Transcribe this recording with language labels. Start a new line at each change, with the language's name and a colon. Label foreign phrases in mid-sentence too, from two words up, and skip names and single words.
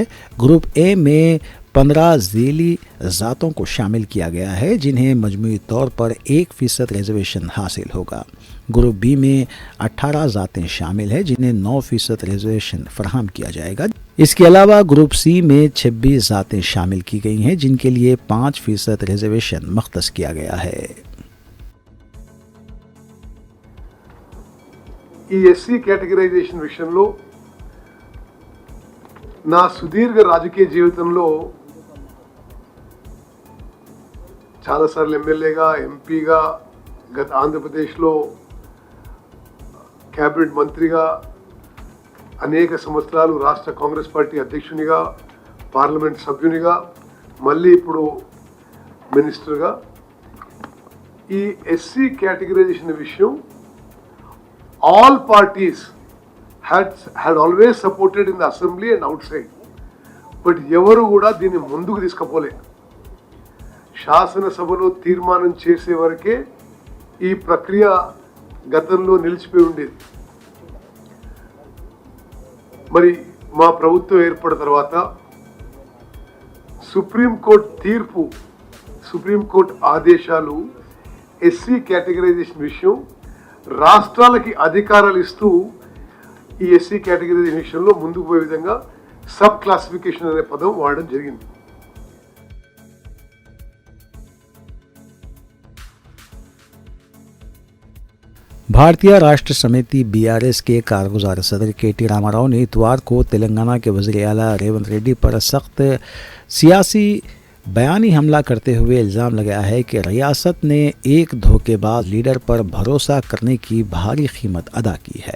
Urdu: گروپ اے میں 15 ذیلی ذاتوں کو شامل کیا گیا ہے، جنہیں مجموعی طور پر 1% ریزرویشن حاصل ہوگا. گروپ بی میں 18 ذاتیں شامل ہیں، جنہیں 9% ریزرویشن فراہم کیا جائے گا. اس کے علاوہ گروپ سی میں 26 ذاتیں شامل کی گئی ہیں، جن کے لیے 5% ریزرویشن مختص کیا گیا ہے.
Telugu: ఈ
English: SC categorisation
Telugu: విషయంలో నా సుదీర్ఘ రాజకీయ జీవితంలో చాలాసార్లు ఎమ్మెల్యేగా, ఎంపీగా, గత ఆంధ్రప్రదేశ్లో క్యాబినెట్ మంత్రిగా, అనేక సంవత్సరాలు రాష్ట్ర కాంగ్రెస్ పార్టీ అధ్యక్షునిగా, పార్లమెంట్ సభ్యునిగా, మళ్ళీ ఇప్పుడు మినిస్టర్గా ఈ
English: SC categorisation
Telugu: విషయం
English: all parties had always supported in the assembly and outside,
Telugu: but ఎవరు కూడా దీన్ని ముందుకు తీసుకుపోలే. శాసనసభలో తీర్మానం చేసే వరకే ఈ ప్రక్రియ గతంలో నిలిచిపోయి ఉండేది. మరి మా ప్రభుత్వం ఏర్పడిన తర్వాత సుప్రీంకోర్టు తీర్పు, సుప్రీంకోర్టు ఆదేశాలు
English: SC categorisation
Telugu: విషయం రాష్ట్రాలకి అధికారాలు ఇస్తూ ఈ
English: SC category
Telugu: విషయంలో ముందుకు పోయే విధంగా
English: sub classification
Telugu: అనే పదం వాడడం జరిగింది.
Urdu: بھارتیہ راشٹر سمیتی بی آر ایس کے کارگزار صدر کے.ٹی. راما راؤ نے اتوار کو تلنگانہ کے وزیر اعلیٰ ریونت ریڈی پر سخت سیاسی بیانی حملہ کرتے ہوئے الزام لگایا ہے کہ ریاست نے ایک دھوکے باز لیڈر پر بھروسہ کرنے کی بھاری قیمت ادا کی ہے.